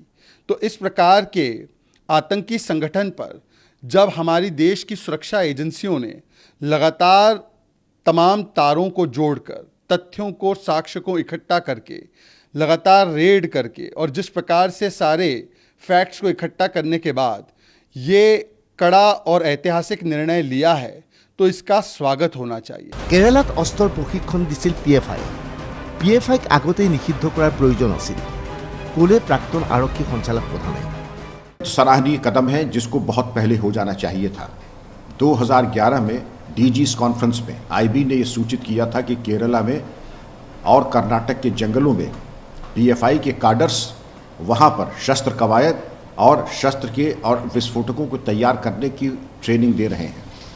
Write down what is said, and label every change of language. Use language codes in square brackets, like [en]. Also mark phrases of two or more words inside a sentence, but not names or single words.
[hi] तो इस प्रकार के आतंकी संगठन पर जब हमारी देश की सुरक्षा एजेंसियों ने लगातार तमाम तारों को जोड़कर, तथ्यों को, साक्ष्य को इकट्ठा करके, लगातार रेड करके और जिस प्रकार से सारे फैक्ट्स को इकट्ठा करने के बाद ये कड़ा और ऐतिहासिक निर्णय लिया है तो इसका स्वागत होना चाहिए। [as] केरलात अस्त्ৰৰ প্ৰশিক্ষণ দিছিল PFI। PFIক আগতেই নিষিদ্ধ কৰাৰ প্ৰয়োজন আছিল, ক'লে প্ৰাক্তন আৰক্ষী সঞ্চালক প্ৰধানে। [hi] सराहनीय कदम है जिसको बहुत पहले हो जाना चाहिए था। 2011 में DG's कॉन्फ्रेंस में IB ने यह सूचित किया था कि केरला में और कर्नाटक के जंगलों में PFI के काडर्स वहाँ पर शस्त्र कवायद और शस्त्र के और विस्फोटकों को तैयार करने की ट्रेनिंग दे रहे हैं।